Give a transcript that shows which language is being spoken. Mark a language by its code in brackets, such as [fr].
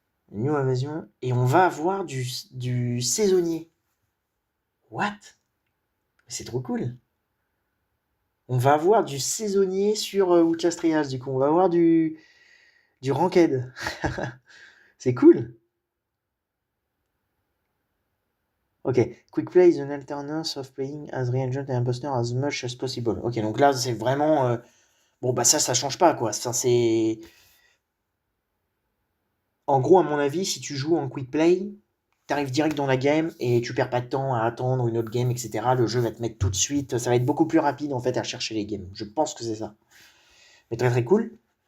[fr] New invasion, et on va avoir du saisonnier. What? C'est trop cool. On va avoir du saisonnier sur Outlast Trials, du coup, on va avoir du ranked. C'est cool. [en] Ok, quick play is an alternance of playing as reagent and imposter as much as possible. [fr] Ok, donc là c'est vraiment bon bah ça change pas quoi. Ça c'est en gros à mon avis si tu joues en quick play, t'arrives direct dans la game et tu perds pas de temps à attendre une autre game etc. Le jeu va te mettre tout de suite. Ça va être beaucoup plus rapide en fait à chercher les games. Je pense que c'est ça. Mais très cool.